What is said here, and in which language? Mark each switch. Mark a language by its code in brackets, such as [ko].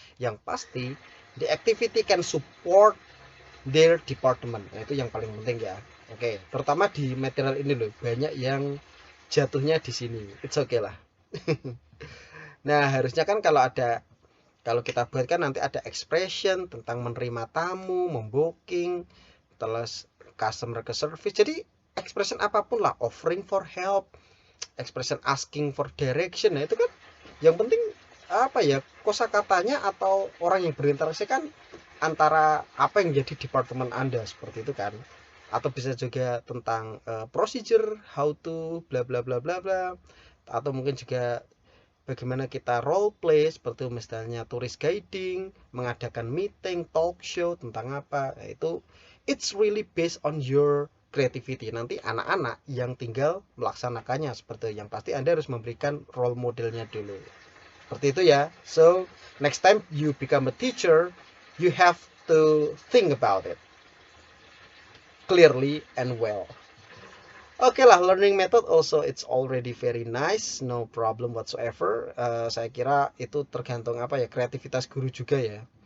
[id] Yang pasti [en] the activity can support their department. [id] Nah, itu yang paling penting ya. Oke, terutama di material ini loh, banyak yang jatuhnya di sini. [en] It's okay [id] lah. Nah, harusnya kan kalau kita buat kan nanti ada expression tentang menerima tamu, membooking, terus customer ke service. Jadi [en] expression [id] apapun lah, [en] offering for help, expression asking for direction. [id] Nah, itu kan yang penting kosakatanya atau orang yang berinteraksi kan antara apa yang jadi departemen Anda, seperti itu kan. Atau bisa juga tentang procedure, [en] how to bla bla [id] bla bla bla, atau mungkin juga bagaimana kita role play, seperti misalnya turis guiding, mengadakan meeting, talk show tentang apa. Itu [en] it's really based on your creativity. [id] Nanti anak-anak yang tinggal melaksanakannya seperti itu. Yang pasti Anda harus memberikan role modelnya dulu. Seperti itu ya. [en] So, next time you become a teacher, you have to think about it clearly and well. [id] Oke lah, [en] learning method also it's already very nice, no problem whatsoever. [id] Saya kira itu tergantung kreativitas guru juga ya.